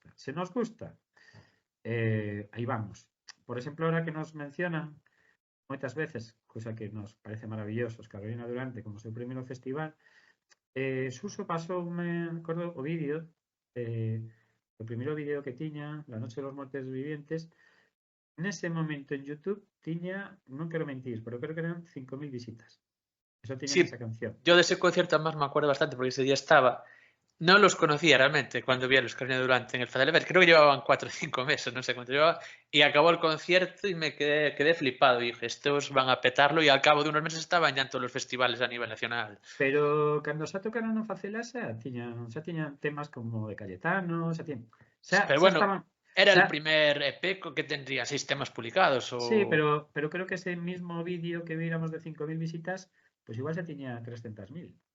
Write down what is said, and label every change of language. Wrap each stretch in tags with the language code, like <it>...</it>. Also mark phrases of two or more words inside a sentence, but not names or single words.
<gl>Se nos gusta, aí vamos. Por exemplo, ahora que nos mencionan moitas veces, cousa que nos parece maravilloso, Carolina Durante como seu primeiro festival, Suso pasoume, acordo, o vídeo, o primeiro vídeo que tiña, La Noche de los Muertos Vivientes, nese momento en YouTube tiña, non quero mentir, pero creo que eran 5.000 visitas. Eso tiña</gl> <es>Sí,</es> <gl>esa canción.</gl> <es>yo de ese concierto además me acuerdo bastante porque ese día estaba. No los conocía realmente cuando vi a los Carolina Durante en el Facela Fest. Creo que llevaban 4 o 5 meses, no sé cuánto llevaba. Y acabó el concierto y me quedé flipado. Y dije, estos van a petarlo. Y al cabo de unos meses estaban ya en todos los festivales a nivel nacional.</es> <gl>Pero cando xa tocaron no Facela xa tiñan temas como de Cayetano,</gl> <es>Pero</es> <gl>xa</gl> <es>bueno,</es> <gl>estaban,</gl> <es>era</es> <gl>xa,</gl> <es>el primer EP que tendría 6 temas publicados.</es> <gl>sí, pero creo que ese mismo vídeo que viéramos de 5.000 visitas, pois igual xa tiña 300.000.</gl>